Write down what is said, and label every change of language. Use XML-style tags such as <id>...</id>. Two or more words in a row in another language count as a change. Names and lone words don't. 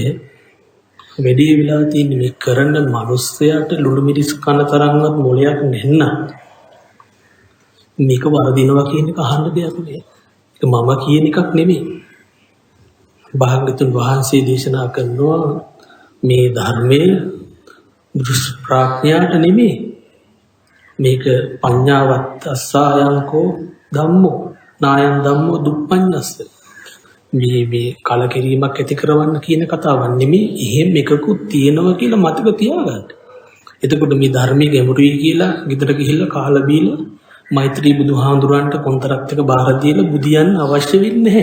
<si>වැඩි වෙලා තියෙන මේ කරන මිනිස්සයාට ලුණු මිරිස් කන තරම්වත් මොලයක් නැන්නා. මේක වරදිනවා කියන එක අහන්න දෙයක් නෑ. ඒක මම කියන එකක් නෙමෙයි. භාග්‍යතුන් වහන්සේ දේශනා කරනවා මේ ධර්මයේ දෘෂ්ටි ප්‍රඥාට නෙමෙයි.</si> <pi>මේක පඤ්ඤාවත් අස්සායන්කෝ ධම්මෝ නායන් ධම්මෝ දුප්පඤ්ඤස්ස.</pi> <si>මේ කලකිරීමක් ඇති කරවන්න කියන කතාවක් නෙමෙයි. එහෙම එකකුත් තියෙනවා කියලා මතක තියාගන්න. එතකොට මේ ධර්මයේ ගැඹුරුයි කියලා ගෙදර ගිහිල්ලා කාලා බීලා මෛත්‍රී බුදුහාඳුරන්ට කොන්තරත් එක බාර දීලා බුදියන්න අවශ්‍ය වෙන්නේ නැහැ.</si>